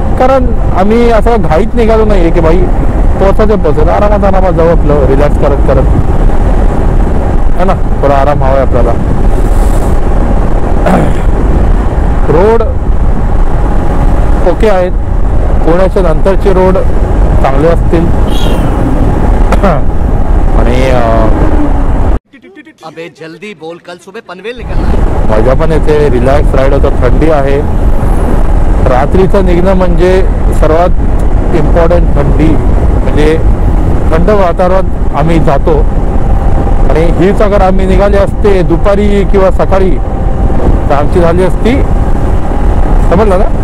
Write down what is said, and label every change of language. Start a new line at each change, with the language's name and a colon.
Marathi: कारण आम्ही असं घाईत निघालो नाही आहे की भाई पोहोचत आरामात जाऊ, आपलं रिलॅक्स करत है ना. थोडा आराम हवा आहे आपल्याला. रोड ओके आहेत. पुण्याच्या नंतरचे रोड चांगले असतील आणि
Hindi: अबे जल्दी बोल, कल सुबह पनवेल निकलना है.
Marathi: मजा पण येते. रिलॅक्स राईड होतं. थंडी आहे. रात्रीचं निघणं म्हणजे सर्वात इम्पॉर्टंट. थंडी म्हणजे थंड वातावरण आम्ही जातो. आणि हीच अगर आम्ही निघाले असते दुपारी किंवा सकाळी तर आमची झाली असती, समजलं ना.